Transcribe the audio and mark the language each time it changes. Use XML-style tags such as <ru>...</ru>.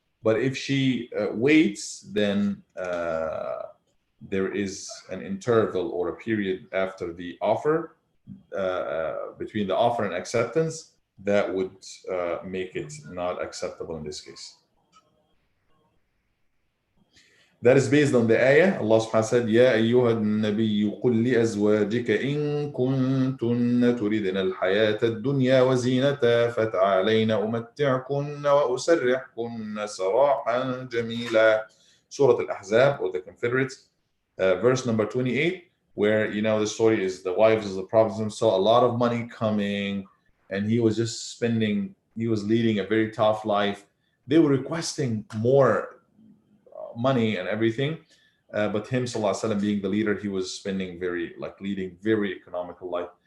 <en>But if she waits, then there is an interval or a period after the offer, between the offer and acceptance, that would make it not acceptable in this case. That is based on the ayah.</en> <ar>Allah subhanahu wa ta'ala said, يَا أَيُّهَا النَّبِيُّ قُلْ لِأَزْوَاجِكَ إِن كُنتُنَّ تُرِدْنَ الْحَيَاةَ الدُّنْيَا وَزِينَتَهَا فَتَعَالَيْنَ أُمَتِّعْكُنَّ وَأُسَرِّحْكُنَّ سَرَاحًا جَمِيلًا.</ar> <en>Surah Al-Ahzab, or the Confederates, verse number 28, where, the story is the wives of the Prophet saw a lot of money coming, and he was just spending, he was leading a very tough life. They were requesting more money and everything, but him, sallallahu alaihi wasallam, being the leader, he was spending leading very economical life.</en>